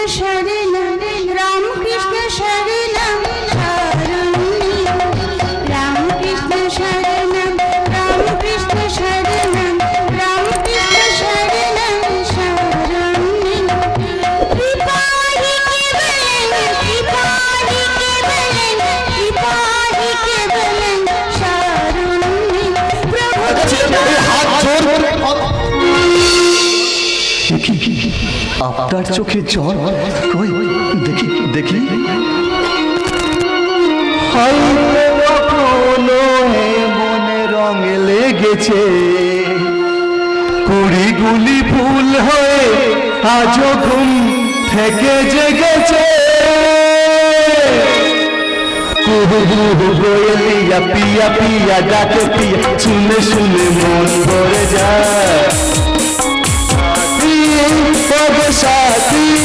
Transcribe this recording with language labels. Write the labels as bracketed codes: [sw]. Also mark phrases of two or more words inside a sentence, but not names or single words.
[sa] शरणं रामकृष्ण शरणं शरण्यं रामकृष्ण शरणं रामकृष्ण शरणं रामकृष्ण शरणं शरण्यं कृपाहि केवलं शरण्यं प्रभु [bn] আপনার চোখে জল কই দেখি দেখি মনে রং লেগেছে কুড়িগুলি ফুল হয়ে আজও ঘুম থেকে জেগেছে পিয়া পিয়া পিয়া ডাকে পিয়া শুনে শুনে মন ভরে যায় সাথী